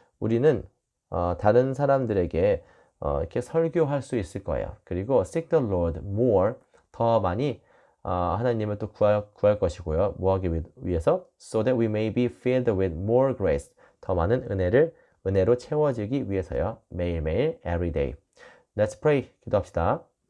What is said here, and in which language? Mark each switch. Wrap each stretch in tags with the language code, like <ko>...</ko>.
<ko>우리는 다른 사람들에게 이렇게 설교할 수 있을 거예요. 그리고</ko> <en>seek the Lord more,</en> <ko>더 많이 하나님을 또 구할 것이고요. 뭐 하기 위해서?</ko> <en>So that we may be filled with more grace,</en> <ko>더 많은 은혜로 채워지기 위해서요. 매일매일</ko> <en>every day. Let's pray.</en> <ko>기도합시다.</ko>